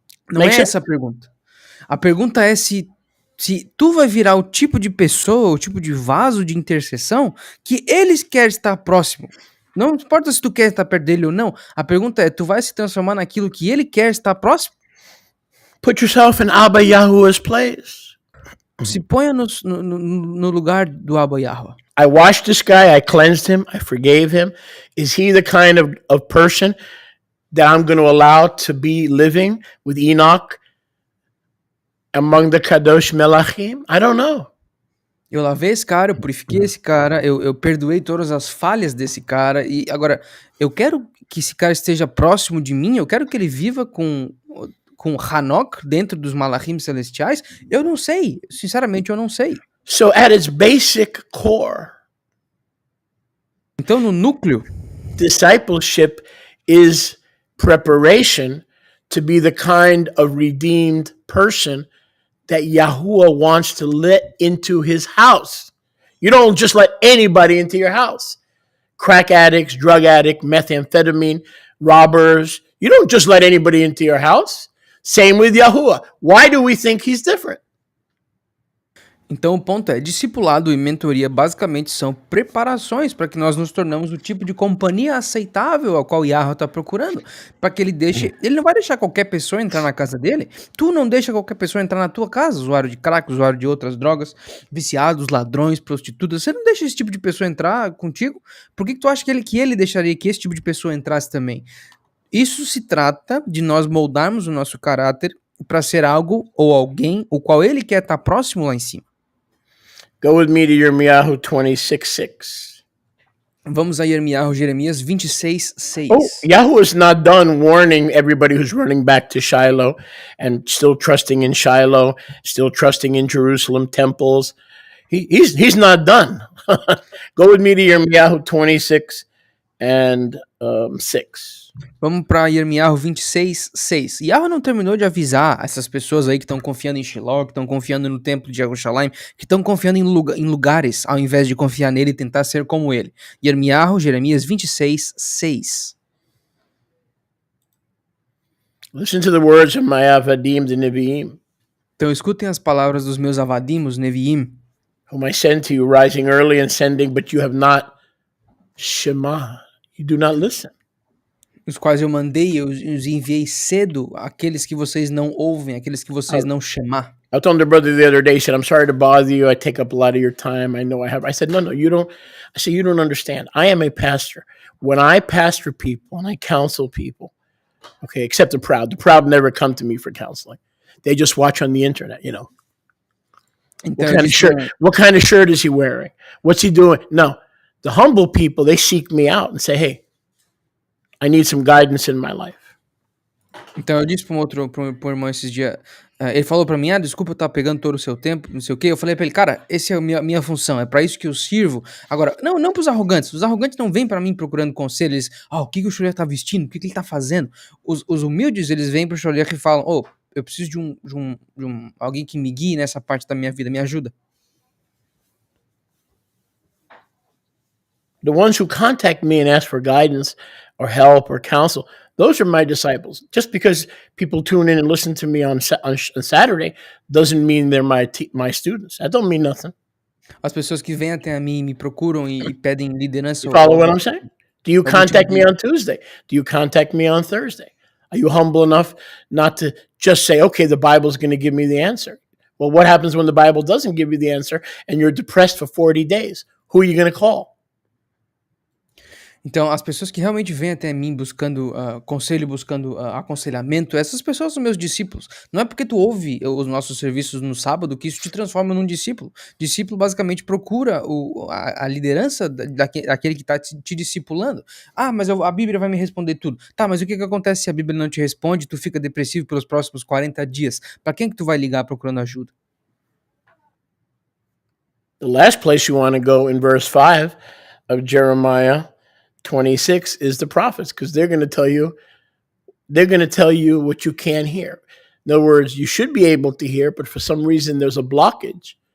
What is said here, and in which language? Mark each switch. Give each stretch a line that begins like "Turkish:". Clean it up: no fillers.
Portuguese: Não
English: Make
Portuguese: é essa a pergunta. A pergunta é se tu vai virar o tipo de pessoa, o tipo de vaso de intercessão que eles querem estar próximo. Não importa se tu quer estar perto dele ou não. A pergunta é, tu vai se transformar naquilo que ele quer estar próximo?
English: Put yourself in Abba Yahuwah's place.
Portuguese: Se ponha no lugar do Abba Yahweh.
English: I washed this guy, I cleansed him, I forgave him. Is he the kind of person that I'm going to allow to be living with Enoch among the Kadosh Melachim? I don't know.
Portuguese: Eu lavei esse cara, eu purifiquei esse cara, eu perdoei todas as falhas desse cara, e agora, eu quero que esse cara esteja próximo de mim, eu quero que ele viva com Hanok dentro dos Malachim celestiais. Eu não sei, sinceramente eu não sei.
English: So at its basic core,
Portuguese: Então no núcleo,
English: discipleship is preparation to be the kind of redeemed person that Yahuwah wants to let into his house. You don't just let anybody into your house. Crack addicts, drug addict, methamphetamine, robbers. You don't just let anybody into your house. Same with Yahuwah. Why do we think he's different?
Portuguese: então o ponto é, discipulado e mentoria basicamente são preparações para que nós nos tornamos o tipo de companhia aceitável ao qual Yahweh está procurando, para que ele não vai deixar qualquer pessoa entrar na casa dele, tu não deixa qualquer pessoa entrar na tua casa, usuário de crack, usuário de outras drogas, viciados, ladrões, prostitutas, você não deixa esse tipo de pessoa entrar contigo, por que tu acha que ele deixaria que esse tipo de pessoa entrasse também? Isso se trata de nós moldarmos o nosso caráter para ser algo ou alguém o qual ele quer estar próximo lá em cima.
English: Go with me to Yirmiyahu 26:6.
Portuguese: Vamos a Jeremias 26:6.
English: Oh, Yahuwah is not done warning everybody who's running back to Shiloh and still trusting in Shiloh, still trusting in Jerusalem temples. He's not done. Go with me to Yirmiyahu 26 and 6.
Portuguese: Vamos para Jeremias 26:6. Yahweh não terminou de avisar essas pessoas aí que estão confiando em SHILÓ, que estão confiando no templo de Jerusalém, que estão confiando em lugares, ao invés de confiar nele e tentar ser como ele. Jeremias 26:6.
English: Listen to the words of my avadim, the Nevi'im,
Portuguese: Então escutem as palavras dos meus avadim, os Neviim,
English: whom I send to you, rising early and sending, but you have not Shema. You do not listen.
Portuguese: os quais eu mandei, eu os enviei cedo, aqueles que vocês não ouvem, aqueles que vocês não chamar.
English: I was telling the brother the other day, he said, I'm sorry to bother you. I take up a lot of your time. I know I have. I said, no, you don't. I said, you don't understand. I am a pastor. When I pastor people and I counsel people, okay, except the proud never come to me for counseling. They just watch on the internet, you know.
Portuguese: Então,
English: What kind of shirt is he wearing? What's he doing? No, the humble people, they seek me out and say, hey, I need some guidance in my life.
Portuguese: Então eu disse pro irmão esses dias, ele falou pra mim, desculpa eu estar pegando todo o seu tempo, não sei o quê. Eu falei pra ele, cara, essa é a minha função, é pra isso que eu sirvo. Agora, não pros arrogantes, os arrogantes não vêm pra mim procurando conselho, eles, o que o Sholiach tá vestindo, o que ele tá fazendo. Os humildes, eles vêm pro Sholiach e falam, eu preciso de alguém que me guie nessa parte da minha vida, me ajuda.
English: The ones who contact me and ask for guidance or help or counsel, those are my disciples. Just because people tune in and listen to me on Saturday doesn't mean they're my students. That don't mean nothing.
Portuguese: As pessoas que vêm até a mim, me procuram e pedem liderança.
English: You follow what I'm saying? Do you contact me on Tuesday? Do you contact me on Thursday? Are you humble enough not to just say, okay, the Bible's going to give me the answer? Well, what happens when the Bible doesn't give you the answer and you're depressed for 40 days? Who are you going to call?
Portuguese: Então, as pessoas que realmente vêm até mim buscando conselho, buscando aconselhamento, essas pessoas são meus discípulos. Não é porque tu ouve os nossos serviços no sábado que isso te transforma num discípulo. Discípulo basicamente procura a liderança daquele que está te discipulando. Mas a Bíblia vai me responder tudo. Tá, mas o que acontece se a Bíblia não te responde e tu fica depressivo pelos próximos 40 dias? Para quem que tu vai ligar procurando ajuda?
English: The last place you want to go in verse 5 of Jeremiah 26 is the prophets, because they're going to tell you what you can't hear. In other words, you should be able to hear, but for some reason there's a blockage.